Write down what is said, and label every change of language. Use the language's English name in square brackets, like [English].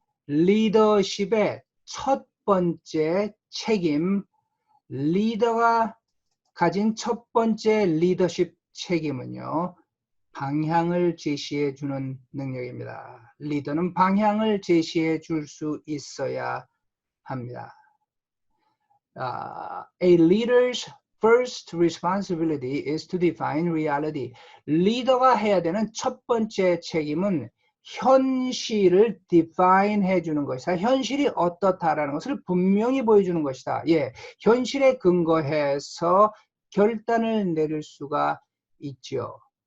[Korean] 리더십의 첫 번째 책임, 리더가 가진 첫 번째 리더십 책임은요, 방향을 제시해 주는 능력입니다. 리더는 방향을 제시해 줄 수 있어야 합니다. [English] A leader's first responsibility is to define reality. [Korean] 리더가 해야 되는 첫 번째 책임은 현실을 define 해주는 것이다. 현실이 어떻다라는 것을 분명히 보여주는 것이다. 예, 현실에 근거해서 결단을 내릴 수가 있죠.